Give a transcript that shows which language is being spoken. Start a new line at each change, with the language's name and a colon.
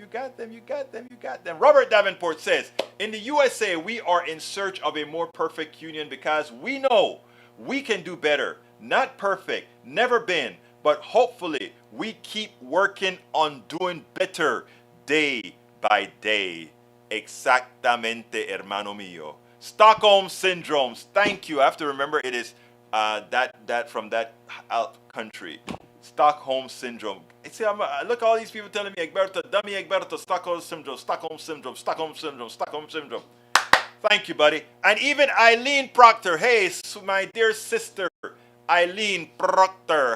English: Robert Davenport says, in the USA, we are in search of a more perfect union because we know we can do better. Not perfect, never been, but hopefully we keep working on doing better day by day.
Spanish: Exactamente, hermano mío.
English: Stockholm syndromes. Thank you. I have to remember it is that from that country. Stockholm syndrome. See, look at all these people telling me, Egberto, dummy Egberto, Stockholm syndrome, Stockholm syndrome, Stockholm syndrome, Stockholm syndrome. Thank you, buddy. And even Eileen Proctor. Hey, my dear sister, Eileen Proctor.